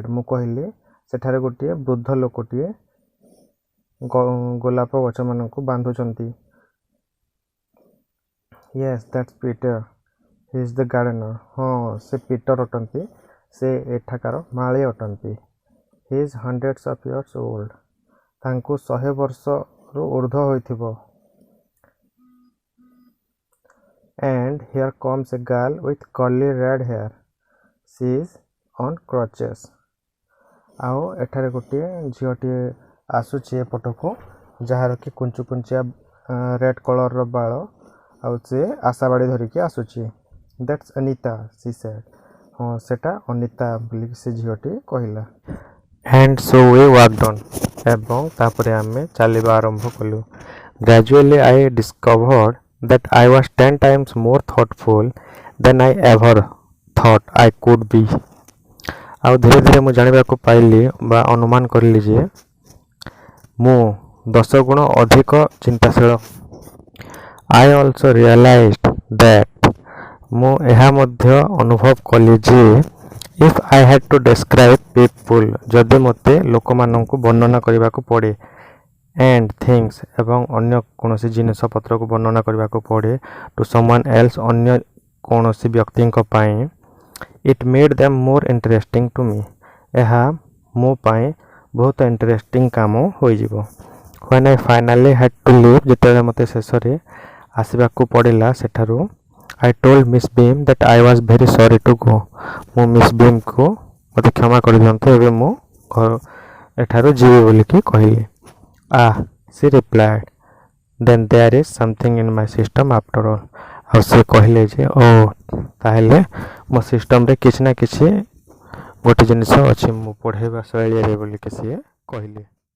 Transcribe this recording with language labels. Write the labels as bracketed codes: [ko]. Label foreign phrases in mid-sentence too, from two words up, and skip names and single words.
[or] ମୁଁ କହିଲି, ସେଠାରେ ଗୋଟିଏ ବୃଦ୍ଧ ଲୋକଟିଏ ଗୋଲାପ ଗଛମାନଙ୍କୁ ବାନ୍ଧୁଛନ୍ତି। [en] Yes, that's Peter. He is the gardener. [or] ହଁ, ସେ ପିଟର୍ ଅଟନ୍ତି। ସେ ଏଠାକାର ମାଳି ଅଟନ୍ତି। [en] He is hundreds of years old. [or] ତାଙ୍କୁ 100 ବର୍ଷରୁ ଉର୍ଦ୍ଧ୍ୱ ହୋଇଥିବ। [en] And here comes a girl with curly red hair. She is on crutches. [or] ଆଉ ଏଠାରେ ଗୋଟିଏ ଝିଅଟିଏ ଆସୁଛି ଏପଟକୁ, ଯାହାର କି କୁଞ୍ଚୁ କୁଞ୍ଚିଆ [en] red colorର [or] ବାଳ, ଆଉ ସେ ଆଶାବାଡ଼ି ଧରିକି ଆସୁଛି। [en] That's Anita, she said. [or] ହଁ, ସେଟା ଅନିତା ବୋଲି ସେ ଝିଅଟି କହିଲା। [en] And so we walked on. [or] ଏବଂ ତାପରେ ଆମେ ଚାଲିବା ଆରମ୍ଭ କଲୁ। [en] Gradually I discovered that I was 10 times more thoughtful than I ever thought I could be. [or] ଆଉ ଧୀରେ ଧୀରେ ମୁଁ ଜାଣିବାକୁ ପାଇଲି ବା ଅନୁମାନ କରିଲି ଯେ ମୁଁ 10 ଗୁଣ ଅଧିକ ଚିନ୍ତାଶୀଳ। [en] I also realized that [or] ମୁଁ ଏହା ମଧ୍ୟ ଅନୁଭବ କଲି ଯେ [en] if I had to describe people, [or] ଯଦି ମୋତେ ଲୋକମାନଙ୍କୁ ବର୍ଣ୍ଣନା କରିବାକୁ ପଡ଼େ, [en] and things [or] ଏବଂ ଅନ୍ୟ କୌଣସି ଜିନିଷପତ୍ରକୁ ବର୍ଣ୍ଣନା କରିବାକୁ ପଡ଼େ [en] to someone else, [or] ଅନ୍ୟ କୌଣସି ବ୍ୟକ୍ତିଙ୍କ ପାଇଁ, [en] it made them more interesting to me. [or] ଏହା ମୋ ପାଇଁ ବହୁତ ଇଣ୍ଟରେଷ୍ଟିଂ କାମ ହୋଇଯିବ। [en] when I finally had to leave, [or] ଯେତେବେଳେ ମୋତେ ଶେଷରେ ଆସିବାକୁ ପଡ଼ିଲା ସେଠାରୁ, [en] I told Miss Beam that I was very sorry to go. [or] ମୁଁ ମିସ୍ ବିମ୍କୁ ମୋତେ କ୍ଷମା କରିଦିଅନ୍ତୁ, ଏବେ ମୁଁ ଏଠାରୁ ଯିବି ବୋଲିକି କହିଲି। [en] she replied, then there is something in my system after all. [or] ଆଉ ସେ କହିଲେ ଯେ ତାହେଲେ ମୋ ସିଷ୍ଟମ୍ରେ କିଛି ନା କିଛି ଗୋଟେ ଜିନିଷ ଅଛି ମୁଁ ପଢ଼େଇବା ଶୈଳୀରେ ବୋଲିକି ସିଏ କହିଲେ।